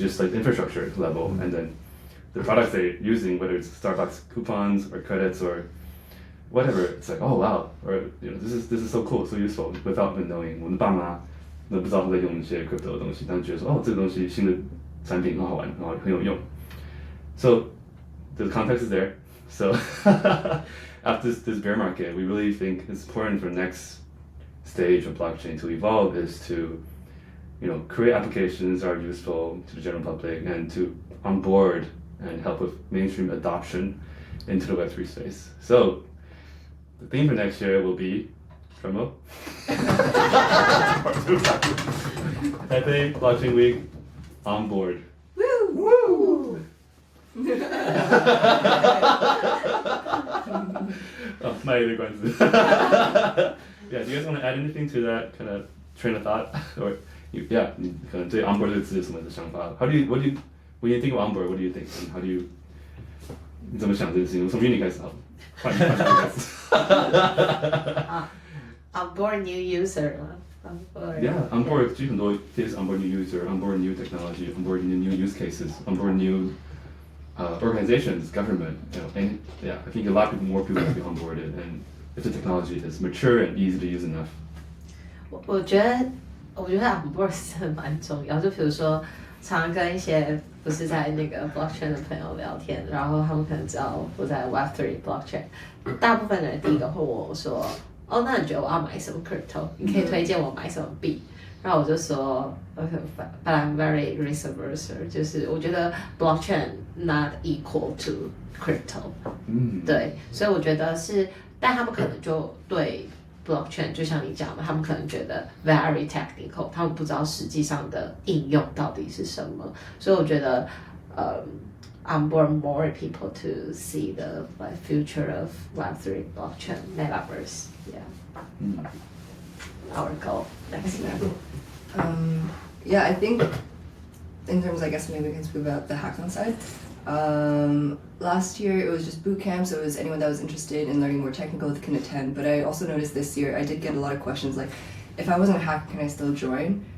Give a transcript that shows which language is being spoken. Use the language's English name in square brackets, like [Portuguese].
[English] It's just like infrastructure level, and then the products they're using, whether it's Starbucks coupons or credits or whatever, it's like, oh wow, or this is so cool, so useful, without even knowing. [Chinese] 我们的爸妈都不知道他在用一些 crypto 的东西，但觉得说这个东西新的产品很好玩，然后很有用。 [English] So the context is there. So after this bear market, we really think it's important for the next stage of blockchain to evolve is to create applications that are useful to the general public and to onboard and help with mainstream adoption into the Web3 space. So the theme for next year will be drumroll. Taipei Blockchain Week on board. Woo! My other questions. Yeah, do you guys want to add anything to that kind of train of thought? Or you [Chinese] 可能对 onboard 这个字有什么的想法 [English] when you think of onboard, what do you think? And how do you [Chinese] 你怎么想这件事情？从云里开始好了，换开始。 [English] onboard new user 嘛。 Yeah, onboard [Chinese] 其实很多 [English] is onboard new user, onboard new technology, onboard new use cases, onboard new organizations, government, and I think a lot of more people will be onboarded, and if the technology is mature and easy to use enough. [Chinese] 我觉得 onboard 是蛮重要，就比如说常跟一些不是在那个 blockchain 的朋友聊天，然后他们可能知道我在 Web3 blockchain， 大部分人第一个会问我说，那你觉得我要买什么 crypto？ 你可以推荐我买什么币？然后我就说 ， [English] but I'm very risk averse， [Chinese] 就是我觉得 [English] blockchain not equal to crypto， [Chinese] 对，所以我觉得是，但他们可能就对 blockchain 就像你讲的，他们可能觉得 [English] very technical， [Chinese] 他们不知道实际上的应用到底是什么，所以我觉得 [English] on board more people to see the like future of Web3 blockchain metaverse. Yeah. Our goal next year. Yeah, I think in terms, I guess maybe we can speak about the hackathon side. Last year it was just boot camp, so it was anyone that was interested in learning more technical can attend. But I also noticed this year I did get a lot of questions like, if I wasn't a hacker, can I still join?